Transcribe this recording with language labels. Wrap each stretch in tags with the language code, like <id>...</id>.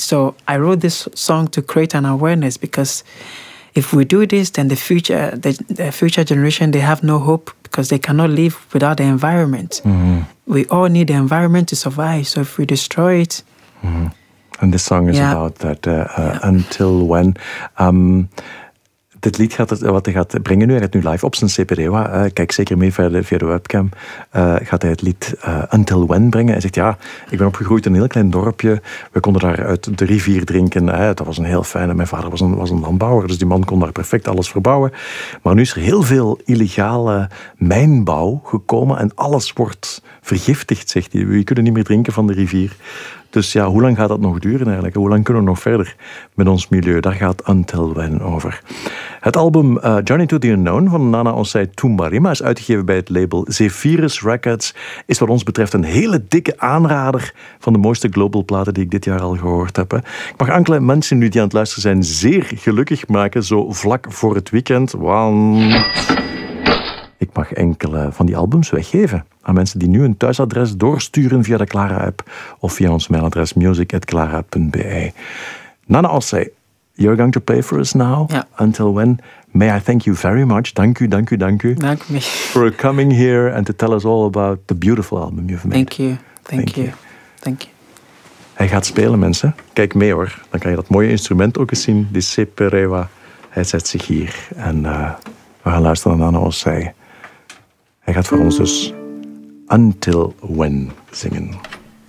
<en>So I wrote this song to create an awareness, because if we do this, then the future generation, they have no hope, because they cannot live without the environment. We all need the environment to survive. So if we destroy it... And this song is about that. Until when?</en> <nl>Dit lied gaat brengen nu. Hij gaat nu live op zijn CPD. Kijk zeker mee via de webcam. Gaat hij het lied Until When brengen? Hij zegt, ja, ik ben opgegroeid in een heel klein dorpje. We konden daar uit de rivier drinken. Dat was een heel fijne. Mijn vader was een landbouwer, dus die man kon daar perfect alles verbouwen. Maar nu is er heel veel illegale mijnbouw gekomen. En alles wordt vergiftigd, zegt hij. We kunnen niet meer drinken van de rivier. Dus ja, hoe lang gaat dat nog duren eigenlijk? Hoe lang kunnen we nog verder met ons milieu? Daar gaat Until When over. Het album Journey to the Unknown van Nana Osei Toumbarima is uitgegeven bij het label Zephyrus Records. Is wat ons betreft een hele dikke aanrader van de mooiste global platen die ik dit jaar al gehoord heb. Hè. Ik mag enkele mensen nu die aan het luisteren zijn zeer gelukkig maken, zo vlak voor het weekend. Want ik mag enkele van die albums weggeven aan mensen die nu een thuisadres doorsturen via de Clara-app of via ons mailadres music@clara.be.</nl> <en>Nana Osei, you're going to play for us now. Yeah. Until When. May I thank you very much.</en> <nl>Dank u, dank u, dank u. Dank me.</nl> <en>For coming here and to tell us all about the beautiful album you've made. Thank you. Thank you.</en> <nl>Hij gaat spelen, mensen. Kijk mee, hoor. Dan kan je dat mooie instrument ook eens zien. Die Seperewa. Hij zet zich hier. En we gaan luisteren naar Nana Osei. Hij gaat voor ons dus Until When zingen.</nl>